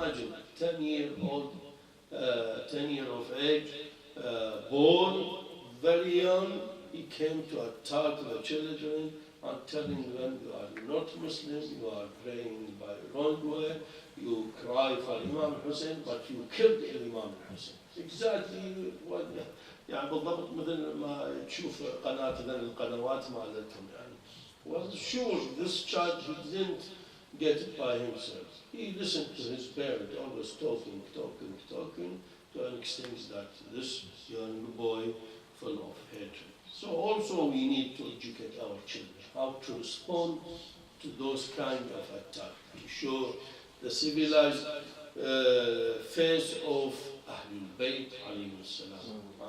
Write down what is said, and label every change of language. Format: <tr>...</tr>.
<en>Imagine 10-year-old, 10 years of age, born, very young, he came to attack the children and telling them, you are not Muslim, you are praying by wrong way, you cry for Imam Hussein, but you killed Imam Hussein. Exactly what</en> <ar>يعني بالضبط مثل ما تشوف قناة من القنوات مالتهم يعني.</ar> <en>Well, sure, this child, he didn't get it by himself. He listened to his parent, always talking, to an extent that this young boy full of hatred. So also we need to educate our children how to respond to those kind of attacks, to show the civilized face of Ahlul Bayt alayhi salam.</en>